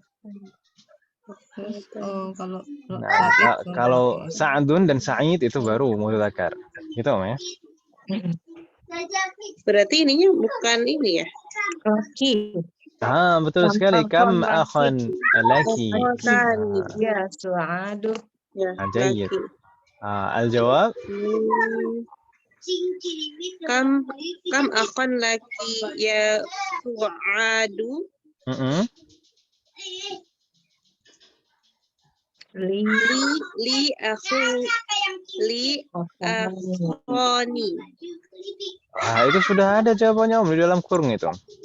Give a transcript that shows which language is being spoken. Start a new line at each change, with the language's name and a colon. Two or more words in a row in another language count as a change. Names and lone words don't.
Indonesian: Kalau sa'adun dan sa'id itu baru mudzakkar. Gitu Om ya. Berarti ininya bukan ini ya? Betul sekali.
Arabic: كم أخا لك.
Indonesian: Ya, su'adu. Ya, Jayyid. Al-jawab
Arabic: كم أخا لك يا سعاد. لي أخوان.
Indonesian: Itu sudah ada jawabannya Om di dalam kurung itu.